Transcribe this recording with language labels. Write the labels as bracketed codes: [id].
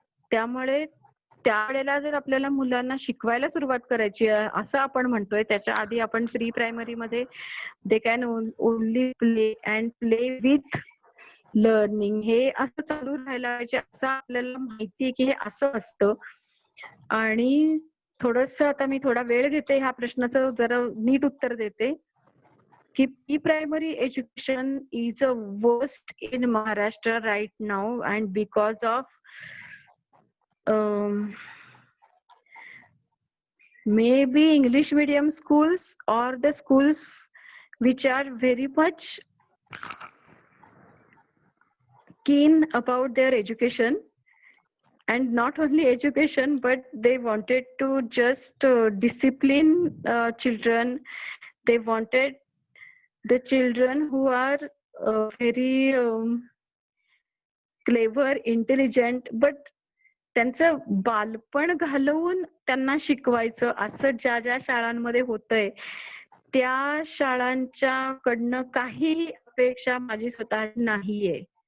[mr] त्यामुळे त्यावेळेला जर आपल्याला मुलांना शिकवायला सुरुवात करायची आहे असं आपण म्हणतोय, त्याच्या आधी आपण प्री प्रायमरी मध्ये [en] they can only play and play with learning [mr] हे असं चालू राहायला पाहिजे, असं आपल्याला माहितीये की हे असं असतं. आणि थोडस आता मी थोडा वेळ घेते ह्या प्रश्नाचं जरा नीट उत्तर देते [en] की pre-primary education is a worst in Maharashtra right now, and because of maybe English medium schools or the schools which are very much keen about their education, and not only education, but they wanted to just discipline children. They wanted the children who are very clever, intelligent, but [mr] त्यांचं बालपण घालवून त्यांना शिकवायचं असं ज्या ज्या शाळांमध्ये होतंय, त्या शाळांच्याकडनं काही अपेक्षा माझी स्वतःची नाहीये.